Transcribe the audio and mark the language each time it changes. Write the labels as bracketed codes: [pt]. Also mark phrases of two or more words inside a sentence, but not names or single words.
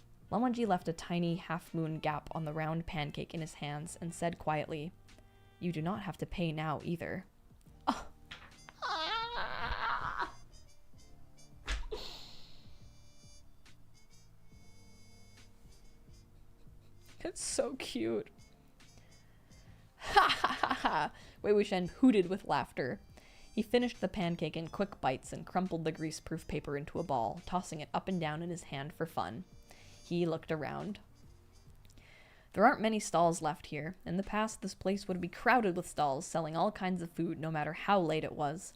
[en] Lan Wangji left a tiny half-moon gap on the round pancake in his hands and said quietly, "You do not have to pay now either." Oh. It's so cute. Ha ha ha ha! Wei Wuxian hooted with laughter. He finished the pancake in quick bites and crumpled the greaseproof paper into a ball, tossing it up and down in his hand for fun. He looked around. There aren't many stalls left here. In the past, this place would be crowded with stalls selling all kinds of food no matter how late it was.